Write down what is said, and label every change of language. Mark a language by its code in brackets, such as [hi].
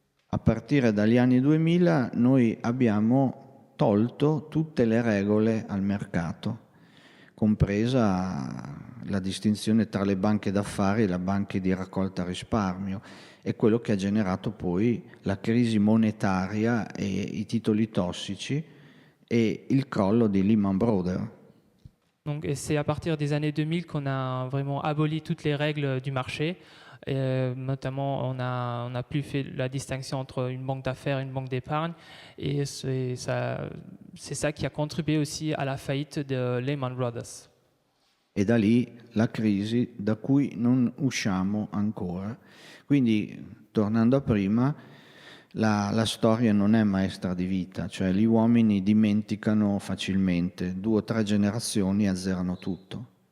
[it] A partire dagli anni 2000 noi abbiamo tolto tutte le regole al mercato, compresa la distinzione tra le banche d'affari e le banche di raccolta risparmio. È quello che ha generato poi la crisi monetaria e i titoli tossici e il crollo di Lehman Brothers. [fr] Donc, et c'est à partir des années 2000 qu'on a vraiment aboli toutes les règles du marché. Notamment, on a plus fait la distinction entre une banque d'affaires et une banque d'épargne. Et c'est ça qui a contribué aussi à la faillite de Lehman Brothers. [it] E da lì la crisi da cui non usciamo ancora. Quindi, tornando a prima, la storia non è maestra di vita, cioè gli uomini dimenticano facilmente, 2 o 3 generazioni azzerano tutto.